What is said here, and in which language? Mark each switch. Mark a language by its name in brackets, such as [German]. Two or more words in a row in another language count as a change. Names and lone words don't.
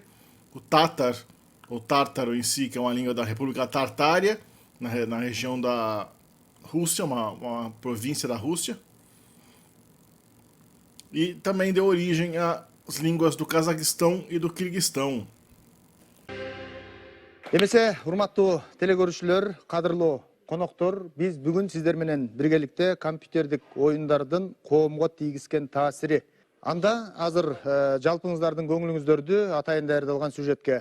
[Portuguese] O Tatar, ou tártaro em si, que é uma língua da República Tartária, na região da Rússia, uma província da Rússia. E também deu origem às línguas do Cazaquistão e do Quirguistão. [Kyrgyz] Эмесе, урматтуу телекөрүүчүлөр, кадырлуу коноктор, биз бүгүн сиздер менен биргеликте компьютердик оюндардын коомго тийгизген таасири. Анда азыр жалпыңыздардын көңүлүңүздөрдү атайын даярдалган сюжетке.